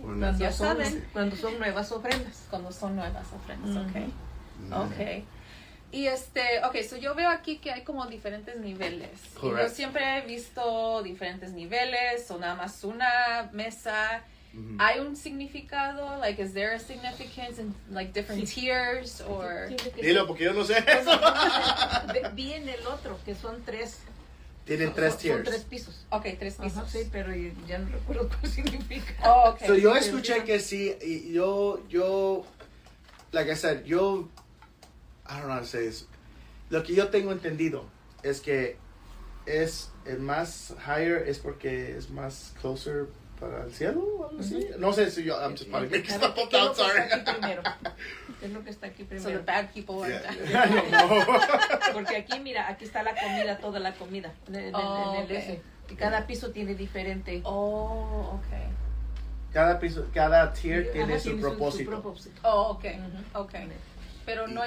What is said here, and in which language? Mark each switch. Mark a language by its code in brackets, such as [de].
[es] Bueno. Ya saben. Cuando son nuevas ofrendas. Cuando son nuevas ofrendas. [en] Okay. Mm. Okay. [es] Y so yo veo aquí que hay como diferentes niveles. Y yo [en] Correct. [es] siempre he visto diferentes niveles o nada más una mesa. ¿Hay un significado? [en] Like, is there a significance in like different tiers or? [es] Dilo, porque yo no sé eso. Vi en el otro, que son 3. Tienen 3 Son [en] tiers. [es] 3 pisos. Okay, 3 pisos. Ajá, sí, pero ya no recuerdo cuál significa. [en] Oh, okay. [es] So, yo pero escuché sí. que sí, y yo, [en] like I said, I don't know how to say this. [es] Lo que yo tengo entendido es que es el más higher es porque es más closer para el cielo o algo así. No sé si yo, [en] I'm just probably making stuff up, I'm sorry. [es] Es lo que está aquí [en] So the [es] primero. [en] bad people are Yeah. I don't know. [es] Porque aquí, mira, aquí está la comida, toda la comida. En el [en] Okay. [es] ese. Y cada piso tiene diferente. [en] Oh, okay. [es] Cada tier tiene Ajá, su propósito. propósito. [en] Oh, okay. Ujú. [es] Okay. Pero no